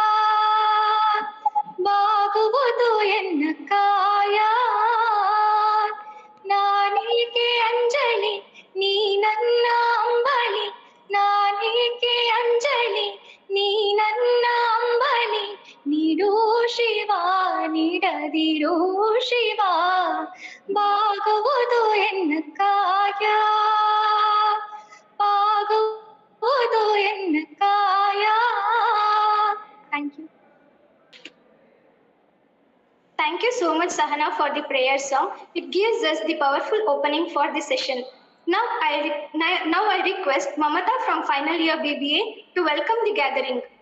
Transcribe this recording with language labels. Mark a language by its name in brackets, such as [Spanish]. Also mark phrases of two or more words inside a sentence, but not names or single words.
[Kannada] ಬಾಗುವುದು ಎನ್ನ ಕಾಯ ನಾನೇಕೆ ಅಂಜಲಿ ನೀ ನನ್ನ ಅಂಬಲಿ ನಾನೇಕೆ ಅಂಜಲಿ ನೀ ನನ್ನ ಅಂಬಲಿ ನೀಡು ಶಿವ ನೀಡದಿರು ಶಿವ ಬಾಗುವುದು ಎನ್ನ ಕಾಯ ಬಾಗುವುದು ಎನ್ನ ಕಾಯ. [English] Thank you. Thank you so much, Sahana, for the prayer song. It gives us the powerful opening for the session. Now I request Mamata from final year BBA to welcome the gathering.